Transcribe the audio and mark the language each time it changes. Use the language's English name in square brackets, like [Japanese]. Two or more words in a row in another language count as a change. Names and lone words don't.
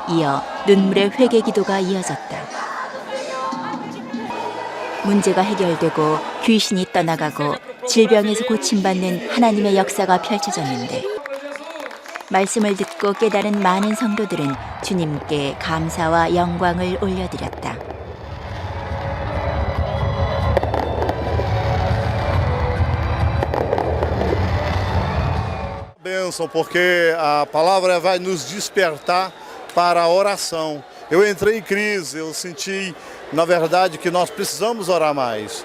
[Korean] 이어 눈물의 회개 기도가 이어졌다. 문제가 해결되고 귀신이 떠나가고 질병에서 고침받는 하나님의 역사가 펼쳐졌는데 말씀을 듣고 깨달은 많은 성도들은 주님께 감사와 영광을 올려드렸다. [Portuguese] Bênção, porque a palavra vai nos despertar para a oração. Eu entrei em crise, eu senti, na verdade, que nós precisamos orar mais.